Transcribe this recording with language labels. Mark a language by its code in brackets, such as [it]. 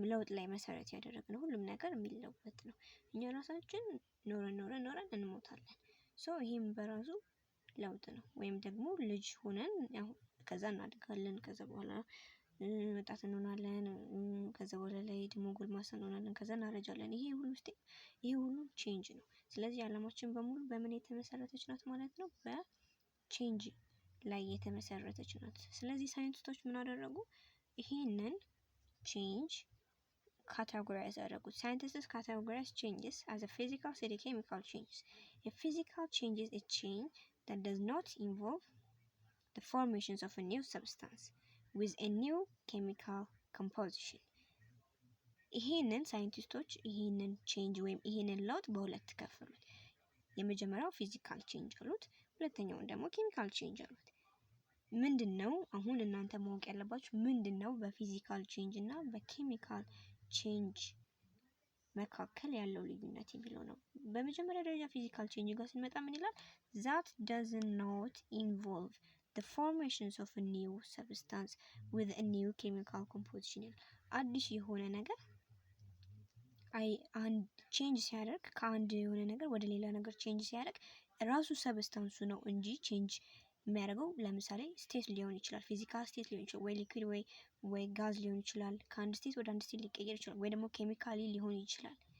[am] ላይ መሰረት ያደረገ ነው። ሁሉም ነገር የሚለወጥ ነው። እኛ ራሳችን ኖረን እንሞታለን። ሶ ይሄም በራሱ ለውጥ ነው። ወይም ደግሞ ልጅ ሆነን ያው ከዛ እናድጋለን። ከዛ በኋላ ወጣት እንሆናለን። ከዛ በኋላ ላይ ደግሞ ጎልማሳ እንሆናለን። ከዛ እናረጃለን። ይሄ ሁሉ ቼንጅ ነው። ስለዚህ ዓለማችን በሙሉ በምን የተመሰረተች ናት ማለት ነው? በቼንጅ ላይ የተመሰረተች ናት። ስለዚህ ሳይንቲስቶች ምን አደረጉ? ይሄንን ቼንጅ ካታጎራይዝ አደረጉት። ሳይንቲስቶች ካታጎራይዝ [en] changes as a physical and chemical changes. A physical change is a change that does not involve the formations of a new substance with a new chemical composition. [am] ይሄንን ሳይንቲስቶች ይሄንን ቼንጅ ወይም ይሄንን ለውጥ በሁለት ከፈሉት። የመጀመሪያው ፊዚካል ቼንጅ አሉት፣ ሁለተኛውን ደግሞ ኬሚካል ቼንጅ አሉት። ምንድነው አሁን እናንተ ማወቅ ያለባችሁ ምንድነው በፊዚካል ቼንጅ እና በኬሚካል ቼንጅ መካከል ያለው ልዩነት የሚለው ነው። በመጀመሪያ ደረጃ ፊዚካል ቼንጅ ጋር ስንመጣ ምን ይላል? [en] that does not involve the formations of a new substance with a new chemical composition. [am] አዲስ የሆነ ነገር አንድ ቼንጅ ሲያደርግ ከአንድ የሆነ ነገር ወደ ሌላ ነገር ቼንጅ ሲያደርግ ራሱ ሰብስታንሱ ነው እንጂ ቼንጅ የሚያደርገው ለምሳሌ ስቴት ሊሆን ይችላል፣ ፊዚካል ስቴት ሊሆን ይችላል፣ ወይ ሊኩዊድ ወይ ጋዝ ሊሆን ይችላል። ከአንድ ስቴት ወደ አንድ ስቴት ሊቀየር ይችላል፣ ወይ ደግሞ ኬሚካሊ ሊሆን ይችላል።